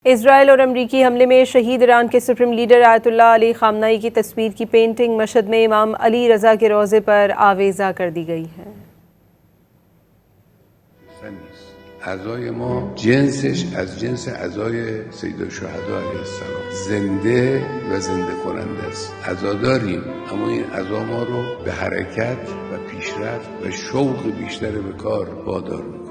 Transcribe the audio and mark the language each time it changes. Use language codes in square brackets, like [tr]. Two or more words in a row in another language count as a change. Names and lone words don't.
[hi] इजराइल और अमरीकी हमले में शहीद ईरान के सुप्रीम लीडर आयतुल्लाह अली खामनेई की तस्वीर की पेंटिंग मशहद में इमाम अली रजा के रोज़े पर आवेज़ा कर दी गई है। [fa] اعضای ما جنسش از جنس اعضای سیدالشهدا [ar] علیه السلام [fa] زنده و زنده کننده است. عزاداریم، اما این عزا ما رو به حرکت و پیشرفت و شوق بیشتر به کار وادار میکنه.